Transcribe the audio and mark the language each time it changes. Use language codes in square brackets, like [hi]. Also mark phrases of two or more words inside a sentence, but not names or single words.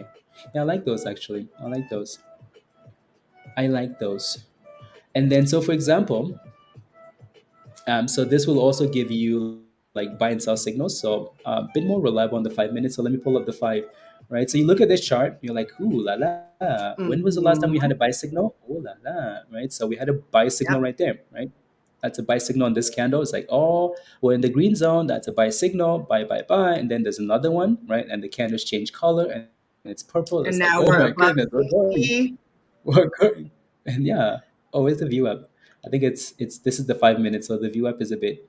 [en] Yeah, I like those actually. I like those. I like those. And then so for example, so this will also give you like buy and sell signals. So a bit more reliable on the 5 minutes. So let me pull up the five, right? So you look at this chart, you're like, ooh la la. When was the last time we had a buy Mm-hmm. signal? Oh la la, right? So we had a buy signal Yep. right there, right? That's a buy signal on this candle. It's like, oh, we're in the green zone. That's a buy signal, buy. And then there's another one, right? And the candles change color and it's purple. It's like, oh And my now goodness, we're we're above going. 60. We're going. And yeah, oh, where's the view up? I think it's this is the 5 minutes, so the view up is a bit